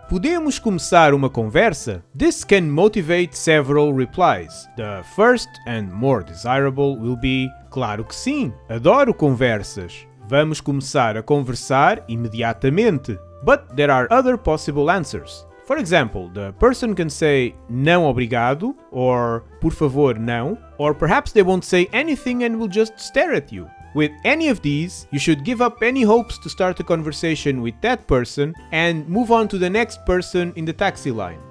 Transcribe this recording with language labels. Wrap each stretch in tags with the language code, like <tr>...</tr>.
<pt>Podemos começar uma conversa?</pt> <en>This can motivate several replies. The first and more desirable will be:</en> <pt>claro que sim, adoro conversas. Vamos começar a conversar imediatamente.</pt> <en>But there are other possible answers. For example, the person can say</en> <pt>não obrigado</pt> <en>or</en> <pt>por favor não,</pt> <en>or perhaps they won't say anything and will just stare at you. With any of these, you should give up any hopes to start a conversation with that person and move on to the next person in the taxi line.</en>